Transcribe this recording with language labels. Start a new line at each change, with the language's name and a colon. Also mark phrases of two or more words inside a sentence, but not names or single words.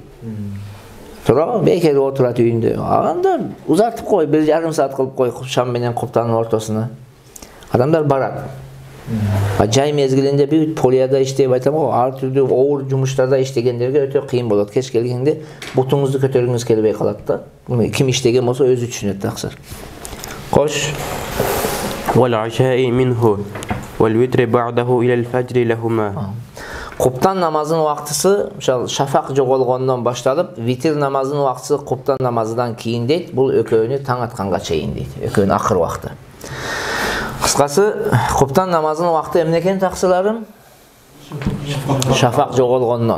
Kyrgyz: Тура, бекер отурат үйүндө. Анда узартып кой, 1,5 саат кылып кой шам менен куптанын ортосуна. Адамдар барат. Жай мезгилинде бир полияда иштеп айтам го, ар түрдүү оор жумуштарда иштегендерге өтө кыйын болот. Кеч келгенде бутуңузду көтөргүңүз келбей калат да. Ким иштеген болсо өзү түшүнөт таксыр. Кош.
Arabic: والعشاء منه والوتر بعده إلى الفجر لهما.
Kyrgyz: Куптан намазынын убактысы, шафак жоголгондон башталып, витр намазынын убактысы куптан намазынан кийин дейт. Бул экөөнү таң атканга чейин дейт. Экөөнүн акыр убакты. Кыскасы, куптан намазынын убакты эмне экен таксыларым? Шафак жоголгондон.